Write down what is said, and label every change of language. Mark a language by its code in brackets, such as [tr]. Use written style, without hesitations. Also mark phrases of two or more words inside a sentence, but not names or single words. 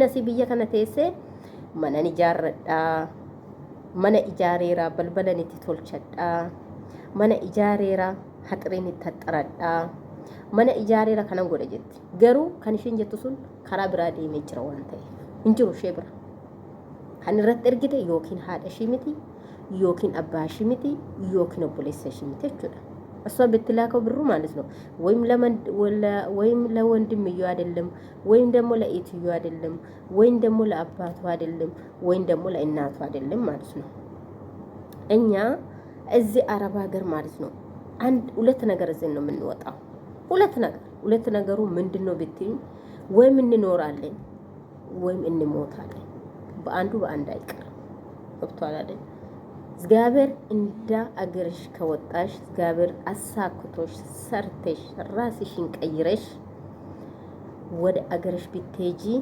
[om] asii biyya kana teessee mana ijaarradhaa mana ijaareeraa balbalan itti tolchadhaa mana ijaareeraa haxireen itti haxxaradhaa mana ijaareera kanan godha jetti garuu kan ishiin jettu sun karaa biraa deemee jira waan ta'eef hin jiru ishee bira kan irratti ergite yookiin haadha ishii miti yookiin abbaa ishii miti yookiin obboleessa ishii miti jechuudha [am] እሷ ብትላከው ብሩ ማለት ነው ወይም ለወንድምየው አይደለም ወይም ደግሞ ለእህትየው አይደለም ወይም ደግሞ ለአባቱ አይደለም ወይም ደግሞ ለእናቱ አይደለም ማለት ነው እኛ እዚህ አረብ ሀገር ማለት ነው አንድ ሁለት ነገር እዚህ ነው የምንወጣው ሁለት ነገሩ ምንድነው ብትይ ወይም እንኖራለን ወይም እንሞታለን በአንድ አይቀርም ወጥቷል አይደል እግዚአብሔር እንዳ አገርሽ ከወጣሽ እግዚአብሔር አሳክቶሽ ሰርተሽ ራስሽን ቀይረሽ ወደ አገርሽ ብትሄጂ